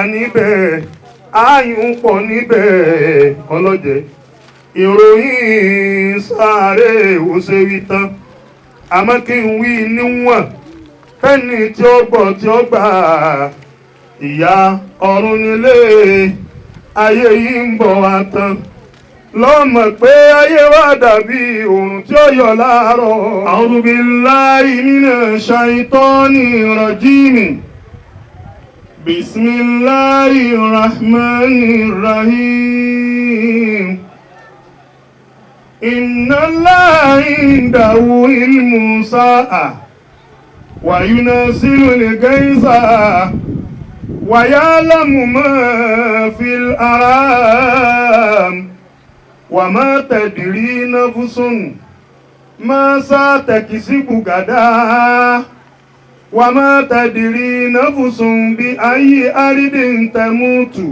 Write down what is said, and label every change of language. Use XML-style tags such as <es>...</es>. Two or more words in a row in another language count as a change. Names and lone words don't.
<yo>níbẹ̀ ààyùn pọ̀ níbẹ̀ ọlọ́jẹ́ ìròyìn sàárè ò ṣe wí tán àmọ́ kí n wí níwọ̀n fẹ́ni tí ó gbọ́ tí ó gbà ìyà ọ̀run nílé ayé yìí ń bọ̀ wá tán lọ́mọ̀ pé ayé wa dàbí oòrùn tí ó yọ láàárọ̀.</yo> <ar>أعوذ بالله من الشيطان الرجيم. بسم الله الرحمن الرحيم. إن الله عنده علم الساعة وينزل الغيث ويعلم ما في الأرحام وما تدري نفس ما ستكسب غدا وما تدري نفس بأي أرض تموت</ar>